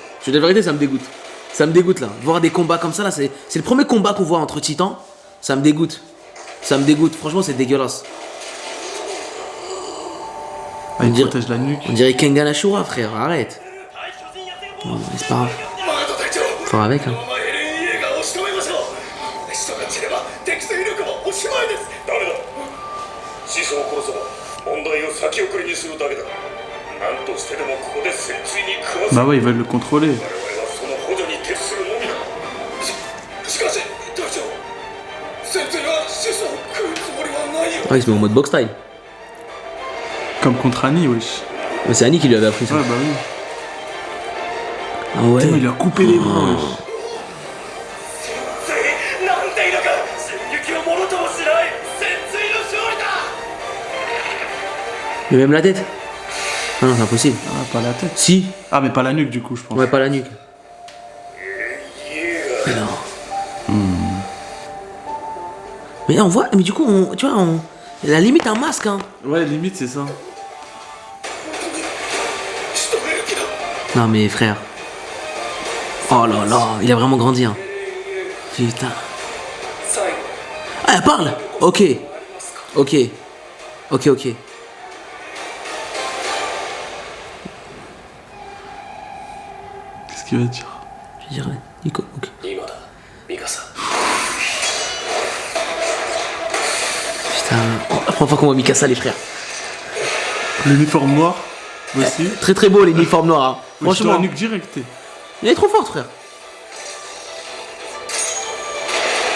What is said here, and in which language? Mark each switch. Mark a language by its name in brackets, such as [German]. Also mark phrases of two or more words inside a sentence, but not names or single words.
[French] Je suis de la vérité, ça me dégoûte. Ça me dégoûte, là. Voir des combats comme ça, là, c'est le premier combat qu'on voit entre titans. Ça me dégoûte. Ça me dégoûte. Franchement, c'est dégueulasse. Ah, il on dirait- protège la nuque. On dirait Kengan Ashura, frère. Arrête. Bon, mais c'est pas grave. [Japanese] マード隊長 [French] Faut avec, hein. [Japanese] このままエレン・イエーガーを仕留めましょう人が散れば敵勢力もおしまいですダメだ始祖を殺せば問題を先送りにするだけだ何としてでもここで戦鎚に食わせ [French] Bah ouais, ils veulent le contrôler. [Japanese] 我々はその補助に徹するのみだしかし隊長戦鎚は始祖を食うつもりはないよ [French] Ah, il se met en mode [English] box style. [French] Comme contre Annie, wesh. Mais c'est Annie qui lui avait appris ça. Ouais, bah oui. Ah ouais. Putain, il lui a coupé les bras, wesh. [Japanese] 戦鎚なんているか戦撃をものともしない戦鎚の勝利だ [French] Mais même la tête. Ah non, c'est impossible. Ah, pas la tête. Si. Ah, mais pas la nuque, du coup, je pense. Ouais, pas la nuque. [Japanese] イエーガー [French] Mais non. Mais on voit, mais du coup, tu vois, la limite un masque, hein. Ouais, limite, c'est ça. [Japanese] 仕留める気だ [French] Non, mais frère. Oh là là, il a vraiment grandi, hein. Putain. [Japanese] 最後 [French] Ah, elle parle. Ok. Ok. Qu'est-ce qu'il va dire? Je dirais, Nico, ok. [Japanese] 今だミカサ [French] Putain. Oh, la première fois qu'on voit Mikasa, les frères. L'uniforme noir, aussi. Très très beau, l'uniforme noir, hein. Wesh, sur la Franchement. nuque direct, t'es. Il est trop fort, frère.